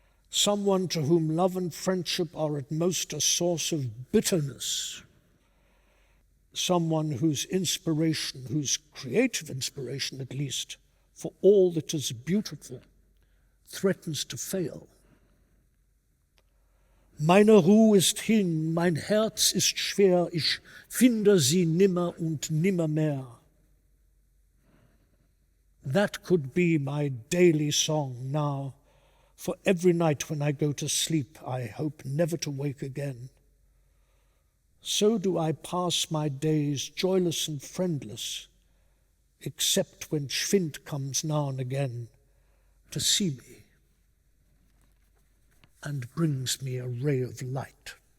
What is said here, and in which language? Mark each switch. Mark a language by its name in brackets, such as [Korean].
[English] Someone to whom love and friendship are at most a source of bitterness. Someone whose inspiration, whose creative inspiration at least, for all that is beautiful, threatens to fail. [German] Meine Ruhe ist hin, mein Herz ist schwer, ich finde sie nimmer und nimmermehr. [English] That could be my daily song now, for every night when I go to sleep, I hope never to wake again. So do I pass my days joyless and friendless, except when Schwind comes now and again to see me and brings me a ray of light.